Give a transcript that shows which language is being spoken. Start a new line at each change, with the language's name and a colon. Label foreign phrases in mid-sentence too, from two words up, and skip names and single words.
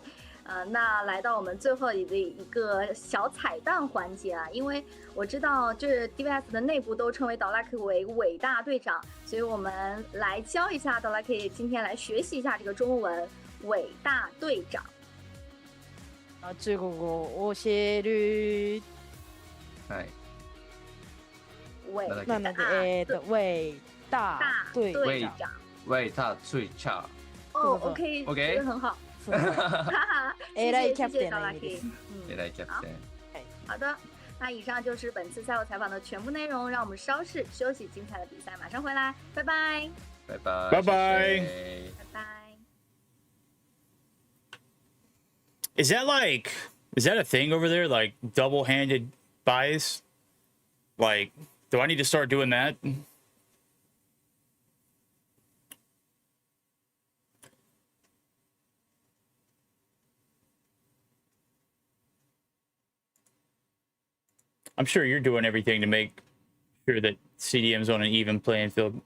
Chinese: 那来到我们最后的一个小彩蛋环节啊，因为我知道这 DVS 的内部都称为导拉 K 为伟大队长，所以我们来教一下导拉 K， 今天来学习一下这个中文伟大队长。
Japanese: 中国語を教える。はい。なので
Chinese: 伟大队长。伟大最强。哦 ，OK， 觉得很好。
Japanese: 偉いキャプテン导拉の意味で K す。偉いキャプテン。
Chinese: 好的，那以上就是本次赛后采访的全部内容，让我们稍事休息，精彩的比赛马上回来，拜拜，拜拜。拜拜。拜拜。
English: Is that a thing over there? Like double-handed buys? Like, do I need to start doing that? I'm sure you're doing everything to make sure that CDM's on an even playing field.